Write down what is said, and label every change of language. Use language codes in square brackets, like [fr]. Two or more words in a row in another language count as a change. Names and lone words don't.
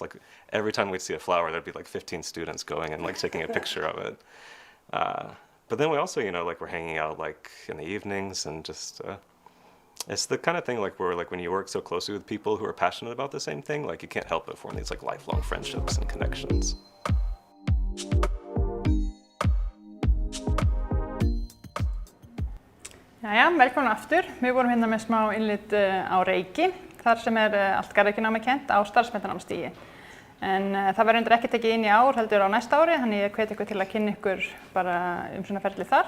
[en] Like every time we'd see a flower, there'd be like 15 students going and like taking a picture of it. But then we also, you know, like we're hanging out like in the evenings, and just it's the kind of thing like where like when you work so closely with people who are passionate about the same thing, like you can't help but form these like lifelong friendships and connections. [is] Jæja, velkomin aftur. Við vorum hérna með smá innlit á Reiki, þar sem allt garðyrkjunámi kennt á starfsmenntanámsstigi. En það verður reyndar ekki tekið inn í ár, heldur á næsta ári, þannig ég hvet ykkur til að kynna ykkur bara svona ferlið þar.